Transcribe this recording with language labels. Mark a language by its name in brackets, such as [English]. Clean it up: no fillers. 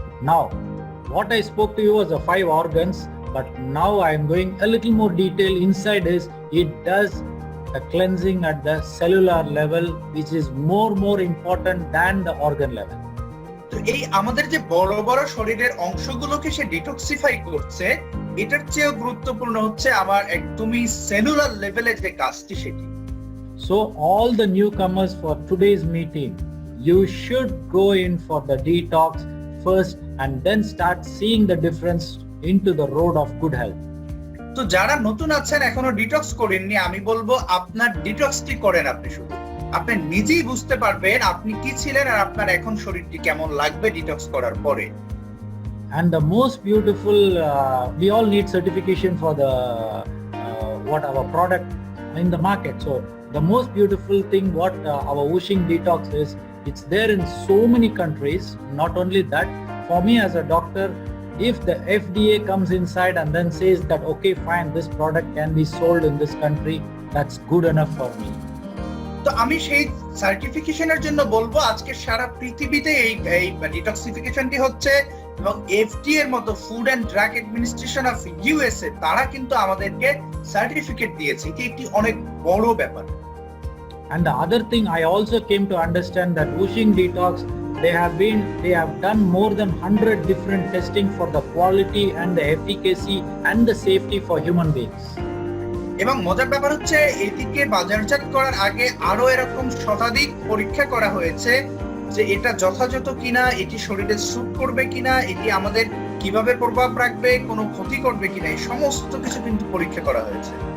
[English] Now what I spoke to you was the 5 organs, but now I am going a little more detail inside is, it does a cleansing at the cellular level, which is more important than the organ level. [Bangla] তো এই আমাদের যে বড় বড় শরীরের অংশগুলোকে সে detoxify করছে, এটার চেয়েও গুরুত্বপূর্ণ হচ্ছে আমার একদমই সেলুলার লেভেলে যে কাজটি সেটি। [English] So all the newcomers for today's meeting, you should go in for the detox first and then start seeing the difference into the road of good health. [Bangla] তো যারা নতুন আছেন এখনো ডিটক্স করেননি, আমি বলবো আপনার ডিটক্সটি করেন আপনি শুধু, আপনি নিজেই বুঝতে পারবেন আপনি কি ছিলেন আর আপনার এখন শরীরটি কেমন লাগবে ডিটক্স করার পরে। [English] And the most beautiful, we all need certification for the what our product in the market. So the most beautiful thing what our Whooshing Detox is, it's there in so many countries. Not only that, for me as a doctor, if the FDA comes inside and then says that okay fine, this product can be sold in this country, that's good enough for me. [Bangla] তো আমি সেই সার্টিফিকেশনের জন্য বলবো আজকে সারা পৃথিবীতে এই ডিটক্সিফিকেশনটি হচ্ছে, এবং এফডিএ এর মতো food and drug administration of USA তারা কিন্তু আমাদেরকে সার্টিফিকেট দিয়েছে, এটি একটি অনেক বড় ব্যাপার। [English] And the other thing I also came to understand that Whooshing Detox, they have done more than 100 different testing for the quality and the efficacy and the safety for human beings. [Bangla] এবং মজার ব্যাপার হচ্ছে এটিকে বাজারজাত করার আগে আরো এরকম শতাধিক পরীক্ষা করা হয়েছে যে এটা যথাযথ কিনা, এটি শরীরে স্যুট করবে কিনা, এটি আমাদের কিভাবে প্রভাব রাখবে, কোনো ক্ষতি করবে কিনা, এই সমস্ত কিছু কিন্তু পরীক্ষা করা হয়েছে।